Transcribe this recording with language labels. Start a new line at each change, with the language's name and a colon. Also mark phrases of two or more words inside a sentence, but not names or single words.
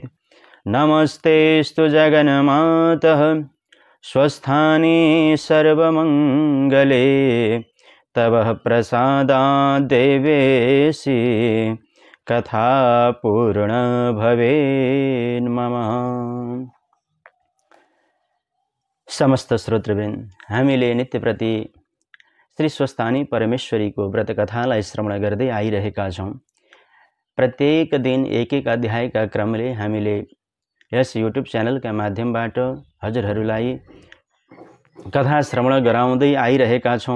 Sanskrit: नमस्तेस्तु जगन्मातः स्वस्थानि सर्वमङ्गले तव प्रसादात् देवेशि कथा पूर्ण भवेन् मम।
Nepali: समस्त श्रोतृवृन्द, हामीले नित्यप्रति श्री स्वस्थानी परमेश्वरीको व्रत कथालाई श्रवण गर्दै आइरहेका छौँ। प्रत्येक दिन एक एक अध्यायका क्रमले हामीले यस युट्युब च्यानलका माध्यमबाट हजुरहरूलाई कथा श्रवण गराउँदै आइरहेका छौँ।